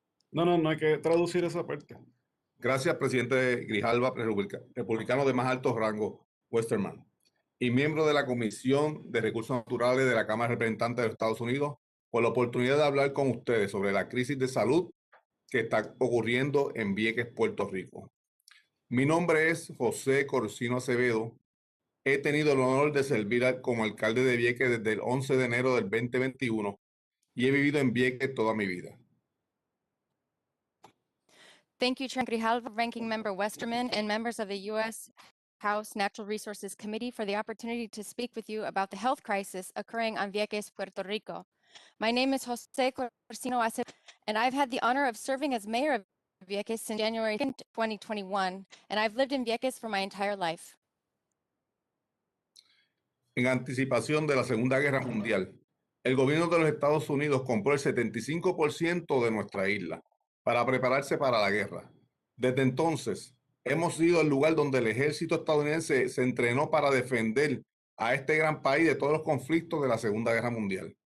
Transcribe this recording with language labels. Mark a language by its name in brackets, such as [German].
[Spanish] No hay que traducir esa parte. Gracias, presidente Grijalva, republicano de más alto rango, Westerman, y miembro de la Comisión de Recursos Naturales de la Cámara de Representantes de los Estados Unidos, por la oportunidad de hablar con ustedes sobre la crisis de salud que está ocurriendo en Vieques, Puerto Rico. Mi nombre es José Corsino Acevedo. He tenido el honor de servir como alcalde de Vieques desde el 11 de enero del 2021 y he vivido en Vieques toda mi vida. [English] Thank you, Chair Grijalva, Ranking Member Westerman, and members of the U.S. House Natural Resources Committee for the opportunity to speak with you about the health crisis occurring on Vieques, Puerto Rico. My name is Jose Corsino Acevedo, and I've had the honor of serving as mayor of Vieques since January 2021, and I've lived in Vieques for my entire life. [Spanish] En anticipación de la Segunda Guerra Mundial, el gobierno de los Estados Unidos compró el 75% de nuestra isla para prepararse para la guerra. Desde entonces, hemos sido el lugar donde el ejército estadounidense se entrenó para defender a este gran país de todos los conflictos de la Segunda Guerra Mundial.